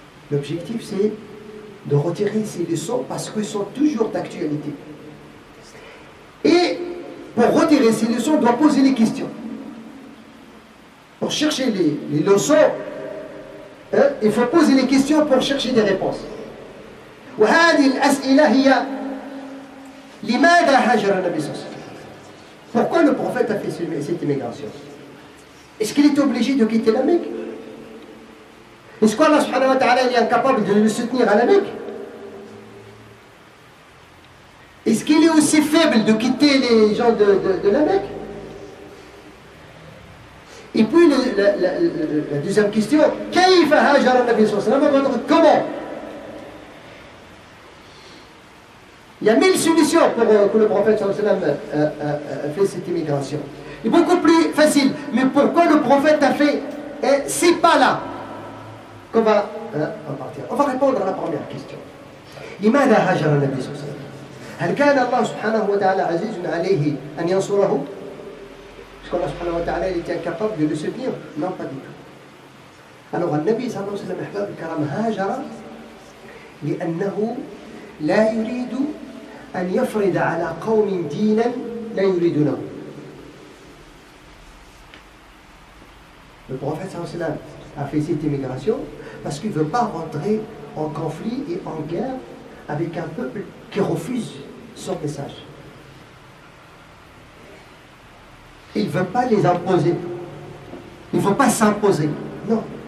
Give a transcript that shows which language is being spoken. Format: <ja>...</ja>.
<fr>L'objectif, c'est de retirer ces leçons parce qu'elles sont toujours d'actualité. Et pour retirer ces leçons, on doit poser les questions. Pour chercher les leçons, il faut poser les questions pour chercher des réponses.</fr> <ar>وهذه الأسئلة هي لماذا هاجر النبي صلى الله عليه وسلم?</ar> <fr>Pourquoi le prophète a fait cette immigration? Est-ce qu'il est obligé de quitter la Mecque? Est-ce qu'Allah subhanahu wa ta'ala est incapable de le soutenir à la Mecque? Est-ce qu'il est aussi faible de quitter les gens de la Mecque? Et puis la deuxième question,</fr> <ar>كيف هاجر النبي صلى الله عليه وسلم?</ar> <fr>Comment? Il y a 1000 solutions pour que le prophète sallallahu alayhi wa sallam fait cette immigration. C'est beaucoup plus facile. Mais pourquoi le prophète a fait ces pas-là qu'on va partir? On va répondre à la première question.</fr> <ar>لماذا هاجر النبي صلى الله عليه وسلم؟ هل كان الله سبحانه وتعالى عزيز عليه أن ينصره؟</ar> <fr>Est-ce qu'Allah subhanahu wa ta'ala était incapable de le soutenir? Non, pas du tout.</fr> <ar>Alors, النبي صلى الله عليه وسلم أحباب الكرام هاجر لأنه لا يريد أن يفرض على قوم دينا لا يريدونه.</ar> <fr>Le prophète sallallahu alayhi wa sallam a fait cette immigration parce qu'il ne veut pas rentrer en conflit et en guerre avec un peuple qui refuse son message. Il ne veut pas les imposer. Il ne veut pas s'imposer. Non.</fr>